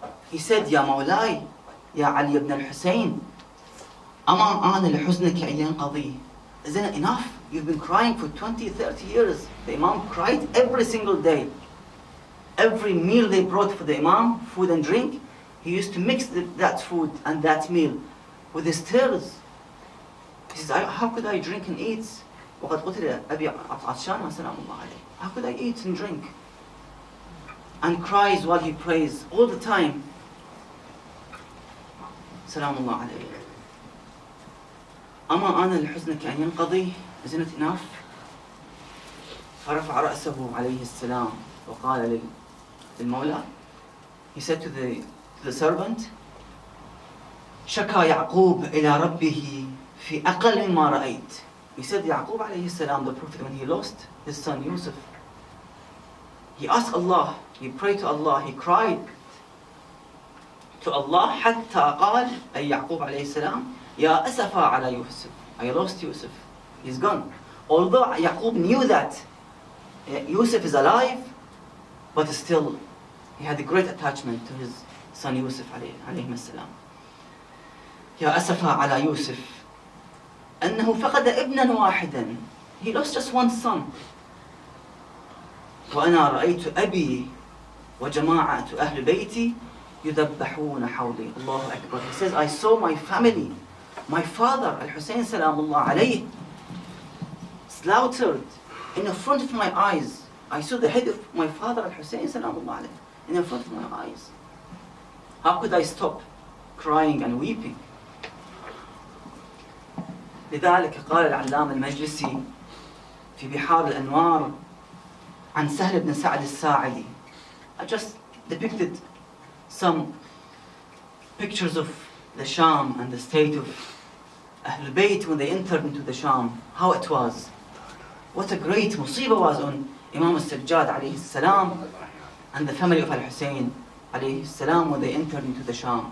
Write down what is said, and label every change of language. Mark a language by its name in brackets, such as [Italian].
[English] He said, [Arabic] Ya Mawlai, Ya Ali ibn al-Hussein, Ama ana lihuznika yanqadi. [English] Isn't it enough? You've been crying for 20, 30 years. The Imam cried every single day. Every meal they brought for the Imam, food and drink, he used to mix that food and that meal with his tears. He says, how could I drink and eat? [Arabic] وقد قتل أبي عطشان سلام الله عليه. [English] How could I eat and drink? And cries while he prays all the time. [Arabic] سلام الله عليه. أما أنا لحزنك أن ينقضي. [English] Isn't it enough? [Arabic] فرفع رأسه عليه السلام وقال للمولى. [English] He said to the servant, [Arabic] شكى يعقوب إلى ربه في أقل مما رأيت. [English] He said, Yaqub alayhi salam, the Prophet, when he lost his son Yusuf, he asked Allah, he prayed to Allah, he cried to Allah, [Arabic] حتى قال, أي يعقوب alayhi salam, يا أسفا على يوسف. [English] I lost Yusuf. He's gone. Although Yaqub knew that Yusuf is alive, but still he had a great attachment to his son Yusuf alayhi salam. [Arabic] يا أسفا على يوسف أنه فقد ابنا واحدا. [English] He lost just one son. [Arabic] وأنا رأيت أبي وجماعة أهل بيتي يذبحون حولي. الله أكبر. [English] He says, I saw my family, my father Al-Hussein Salamullah alayhi, slaughtered in front of my eyes. I saw the head of my father Al-Hussein Salamullah alayhi in front of my eyes. How could I stop crying and weeping? [Arabic] لذلك قال العلامة المجلسي في بحار الأنوار عن سهل بن سعد الساعدي. [English] I just depicted some pictures of the Sham and the state of Ahlul Bayt when they entered into the Sham, how it was. What a great musibah was on Imam al-Sajjad alayhi salam and the family of Al-Hussein alayhi salam when they entered into the Sham.